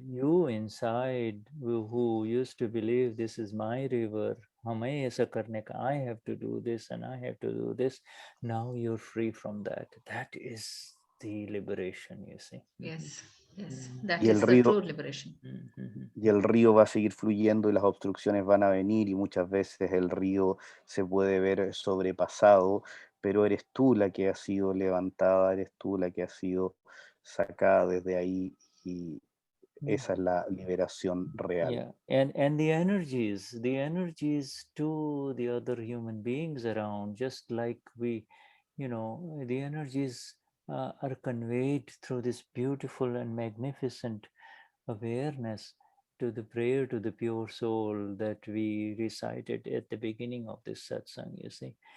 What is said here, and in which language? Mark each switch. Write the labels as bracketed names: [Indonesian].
[English] You inside who used to believe this is my river, I have to do this and I have to do this. Now you're free from that. That is the liberation, you see. Yes, yes, that [Spanish] Y el [English] is the [Spanish] río, [English] true liberation. [Spanish] y el río va a seguir fluyendo y las obstrucciones van a venir y muchas veces el río se puede ver sobrepasado, pero eres tú la que ha sido levantada, eres tú la que ha sido sacada desde ahí y esa es la liberación real. [English] Yeah, and the energies to the other human beings around, just like the energies are conveyed through this beautiful and magnificent awareness to the prayer to the pure soul that we recited at the beginning of this satsang, you see.